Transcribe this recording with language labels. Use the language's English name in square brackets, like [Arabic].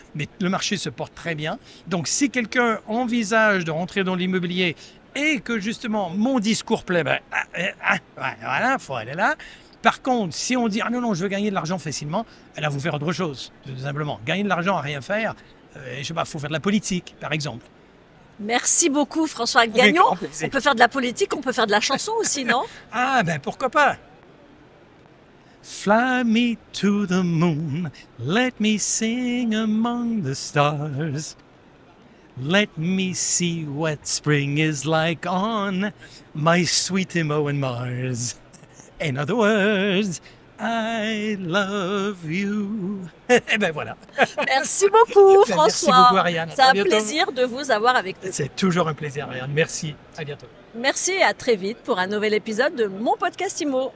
[French] Mais le marché se porte très bien. Donc, si quelqu'un envisage de rentrer dans l'immobilier et que justement mon discours plaît, voilà, il faut aller là. Par contre, si on dit « Ah non, je veux gagner de l'argent facilement », là, vous faire autre chose, tout simplement. Gagner de l'argent à rien faire, je sais pas, il faut faire de la politique, par exemple. Merci beaucoup, François Gagnon. On peut faire de la politique, on peut faire de la chanson aussi, non? Ah, pourquoi pas? [English] Fly me to the moon, let me sing among the stars. Let me see what spring is like on my sweet Imoen Mars. In other words, I love you. [French] Et ben voilà. Merci beaucoup, François. Merci beaucoup, Ariane. C'est un plaisir de vous avoir avec nous. C'est toujours un plaisir, Ariane. Merci. À bientôt. Merci et à très vite pour un nouvel épisode de mon podcast IMO.